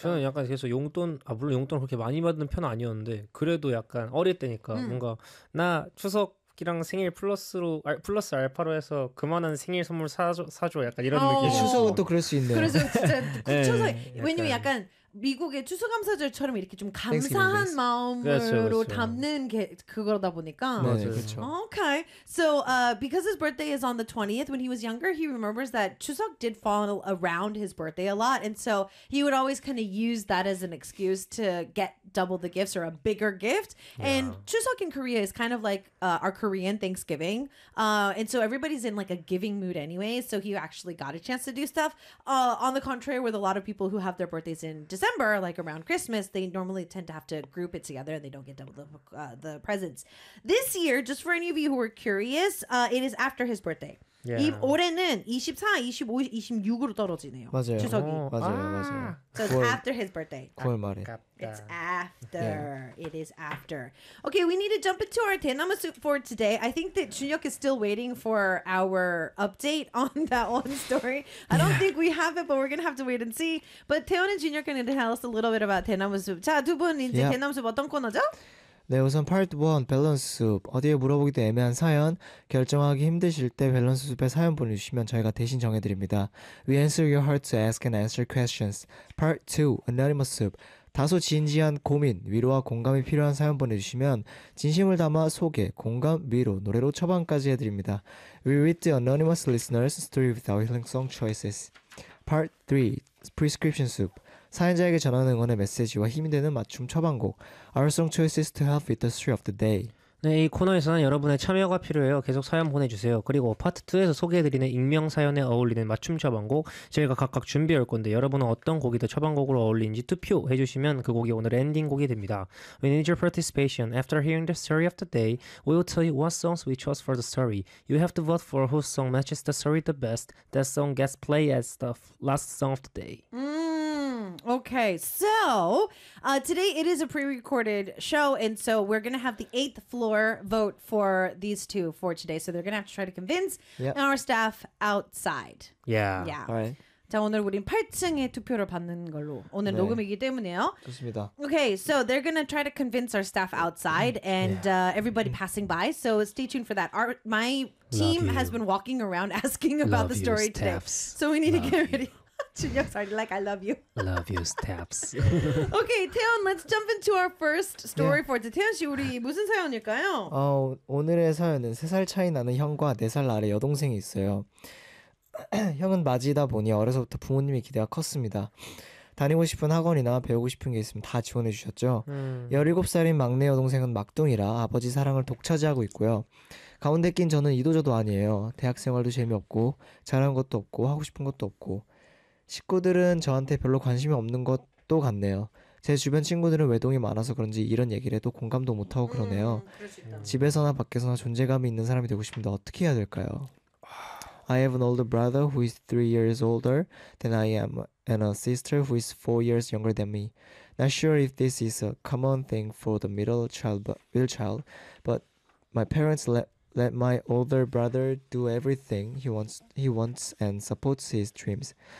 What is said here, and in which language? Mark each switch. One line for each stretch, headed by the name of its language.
Korean: 저는 약간 계속 용돈, 아, 물론 용돈을 그렇게 많이 받는 편은 아니었는데, 그래도 약간 어릴 때니까 뭔가, 나 추석이랑 생일 플러스 알파로 해서 그만한 생일 선물 사줘. 약간 이런 추석은 느낌이었어. 또 그럴 수 있네요. 그래서 진짜 굳혀서, 예, 왜냐면 약간. 약간 미국의 추수감사절처럼 이렇게 좀
English: Thanksgiving,
Korean: 감사한
English: thanks.
Korean: 마음으로 담는 게 그거다 보니까. 네, 그렇죠.
English: Okay. So, because his birthday is on the 20th, when he was younger, he remembers that Chuseok did fall around his birthday a lot. And so he would always kind of use that as an excuse to get double the gifts or a bigger gift. And Chuseok in Korea is kind of like our Korean Thanksgiving. And so everybody's in like a giving mood anyway. So he actually got a chance to do stuff. On the contrary, with a lot of people who have their birthdays in December, like around Christmas, they normally tend to have to group it together and they don't get double the presents. This year, just for any of you who are curious, it is after his birthday. Yeah.
Korean: 올해는 24, 25, 26으로 떨어지네요. 맞아요. 추석이. 오, 맞아요. 맞아요.
English: So it's
Korean: 9월,
English: after his birthday.
Korean: 9월 말에.
English: It's after. Yeah. It is after. Okay, we need to jump into our Daenama soup for today. I think that Junhyuk is still waiting for our update on that one story. I don't think we have it, but we're going to have to wait and see. But Taeyeon and Junhyuk are going to tell us a little bit about Daenama soup.
Korean: 자, 두 분, 이제 Daenama soup 어떤 코너죠? 네, 우선 파트 1, 밸런스 숲. 어디에 물어보기도 애매한 사연, 결정하기 힘드실 때 밸런스 숲에 사연 보내주시면 저희가 대신 정해드립니다.
English: We answer your heart to ask and answer questions. Part 2, anonymous soup.
Korean: 다소 진지한 고민, 위로와 공감이 필요한 사연 보내주시면 진심을 담아 소개, 공감, 위로, 노래로 처방까지 해드립니다.
English: We read the anonymous listeners' story with our healing song choices. Part 3, prescription soup.
Korean: 사연자에게 전하는 응원의 메시지와 힘이 되는 맞춤 처방곡
English: Our song choices to help with the story of the day.
Korean: 네, 이 코너에서는 여러분의 참여가 필요해요. 계속 사연 보내주세요. 그리고 파트 2에서 소개해드리는 익명 사연에 어울리는 맞춤 처방곡 저희가 각각 준비할 건데 여러분은 어떤 곡이 더 처방곡으로 어울리는지 투표해주시면 그 곡이 오늘의 엔딩곡이 됩니다.
English: We need your participation. After hearing the story of the day, we will tell you what songs we chose for the story. You have to vote for whose song matches the story the best. That song gets played as the last song of the day. Okay, so today it is a pre-recorded show, and so we're going to have the 8th floor vote for these two for today. So they're going to have to try to convince our staff outside. Yeah. Yeah. All right.
Korean: 자, 오늘 우린 8층에 투표를 받는 걸로 오늘 네. 녹음이기 때문에요. 좋습니다.
English: Okay, so they're gonna try to convince our staff outside and everybody passing by. So stay tuned for that. My team has been walking around asking about the story you, staffs. Today. So we need love to get ready. Junhyuk's already like, I love you. Love you, Steps. Okay, Taeyeon, let's jump into our first story for today.
Korean: Taeyeon 씨, 우리 무슨 사연일까요? 오늘의 사연은 3살 차이 나는 형과 4살 아래 여동생이 있어요. 형은 맞이다 보니 어려서부터 부모님의 기대가 컸습니다. 다니고 싶은 학원이나 배우고 싶은 게 있으면 다 지원해주셨죠. 17살인 막내 여동생은 막둥이라 아버지 사랑을 독차지하고 있고요. 가운데 낀 저는 이도저도 아니에요. 대학생활도 재미없고 잘하는 것도 없고 하고 싶은 것도 없고 식구들은 저한테 별로 관심이 없는 것도 같네요. 제 주변 친구들은 외동이 많아서 그런지 이런 얘기를 해도 공감도 못하고 그러네요. 집에서나 밖에서나 존재감이 있는 사람이 되고 싶은데 어떻게 해야 될까요?
English: I have an older brother who is 3 years older than I am and a sister who is 4 years younger than me. Not sure if this is a common thing for the middle child, but my parents let my older brother do everything he wants and supports his dreams.